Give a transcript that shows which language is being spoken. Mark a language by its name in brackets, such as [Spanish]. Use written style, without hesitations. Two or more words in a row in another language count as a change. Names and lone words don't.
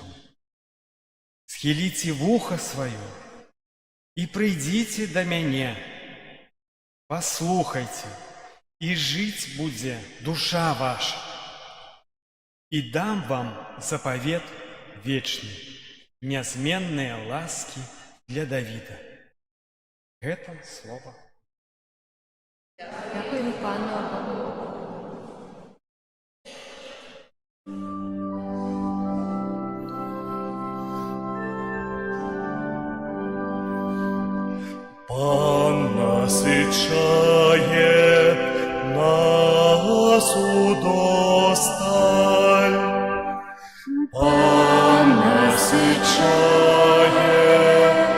[Belarusian] Схіліце вуха сваё і прыйдзіце да мяне, паслухайце, і жыць будзе душа ваша. І дам вам запавет вечны, нязменныя ласкі для Давіда. Гэта слова. [Ukrainian] Дякуємо пану Богу. Пан насичає нас удосталь, Пан насичає